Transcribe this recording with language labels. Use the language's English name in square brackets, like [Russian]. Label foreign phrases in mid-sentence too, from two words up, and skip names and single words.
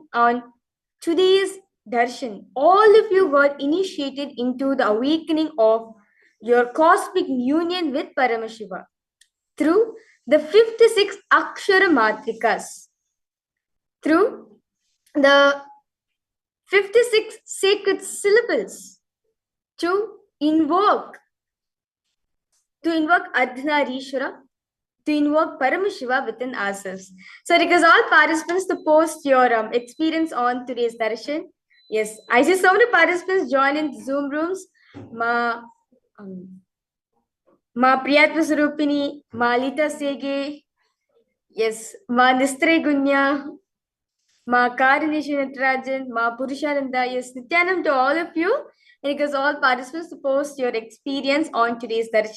[English] On today's darshan, all of you got initiated into the awakening of your cosmic union with Paramashiva through the 56 Akshara Matrikas, through the 56 sacred syllables to invoke Ardhanarishwara, to invoke Paramashiva within ourselves. So, because all participants to post your experience on today's darshan. Yes, I see so many participants join in Zoom rooms. Ma Priyatma Surupini, Ma Lita Sege, yes, Ma Nistre Gunya, Ma Karinishi Natarajan, Ma Purushananda, yes, Nityanam to all of you. And because all participants to post your experience on today's darshan.